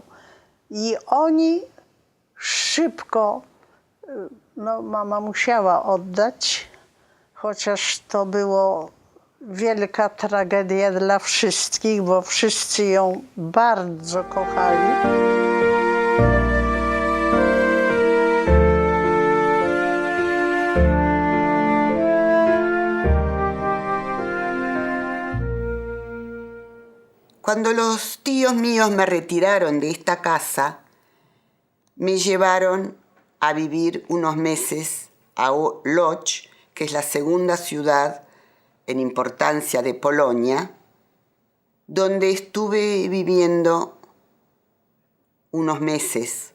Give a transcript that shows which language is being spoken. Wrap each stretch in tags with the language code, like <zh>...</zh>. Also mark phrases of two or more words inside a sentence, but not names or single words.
<pl>I oni szybko, no mama musiała oddać, chociaż to było wielka tragedia dla wszystkich, bo wszyscy ją bardzo kochali.</pl> <es>Cuando los tíos míos me retiraron de esta casa, me llevaron a vivir unos meses a Łódź, que es la segunda ciudad en importancia de Polonia, donde estuve viviendo unos meses.</es>